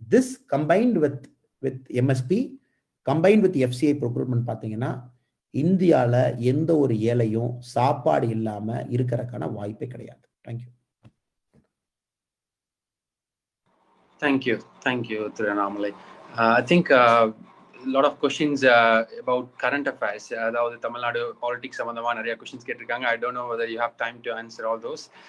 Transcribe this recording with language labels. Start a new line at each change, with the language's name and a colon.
English: this combined with MSP combined with FCI procurement
Tamil: பார்த்தீங்கன்னா இந்தியாவில் எந்த ஒரு ஏழையும் சாப்பாடு இல்லாம இருக்கிறதுக்கான வாய்ப்பே கிடையாது.
English: Thank you Thiru Annamalai. I think lot of questions about current affairs.
Tamil: அதாவது தமிழ்நாடு பாலிடிக்ஸ் சம்பந்தமா நிறைய கொஸ்டின்ஸ் கேட்டிருக்காங்க.
English: I don't know whether you have time to answer all those.